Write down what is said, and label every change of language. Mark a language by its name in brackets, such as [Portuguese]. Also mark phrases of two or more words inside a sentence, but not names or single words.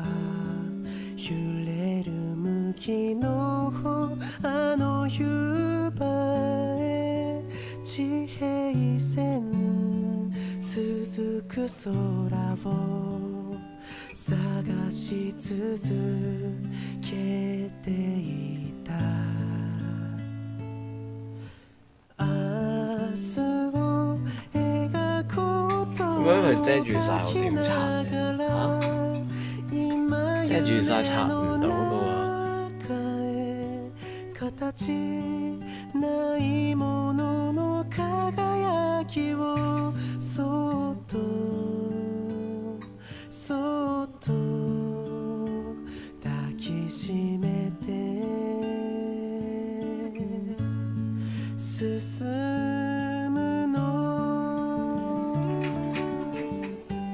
[Japanese] 揺れる麦のあの夕場へ地平線続く空を探し続けていた。明日を描こうと [Cantonese] 點解佢遮住晒我點刷嘅？遮住晒刷唔到嘅喎。 [Japanese] 形ないものの輝きをそっとそっと抱きしめて進むの。